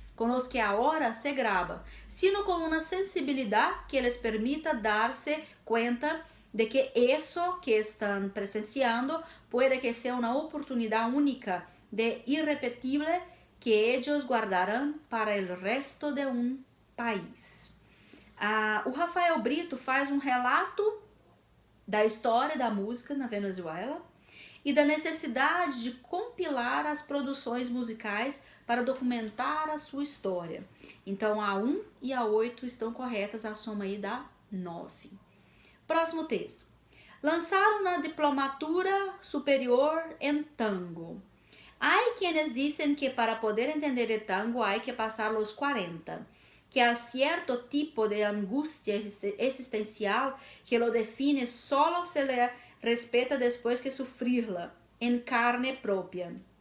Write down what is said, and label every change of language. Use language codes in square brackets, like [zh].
[es] con los que ahora se graba, sino con una sensibilidad que les permita darse cuenta de que eso que están presenciando puede que sea una oportunidad única de irrepetible que ellos guardarán para el resto de un país. [pt] O Rafael Brito faz relato da história da música na Venezuela e da necessidade de compilar as produções musicais para documentar a sua história. Então, a 1 e a 8 estão corretas, a soma aí dá 9. Próximo texto. Lançaram na Diplomatura Superior em Tango. [es] Hay quienes dicen que para poder entender el tango hay que pasar los 40, que hay cierto tipo de angustia existencial que lo define solo se le respeta después que sufrirla en carne propia.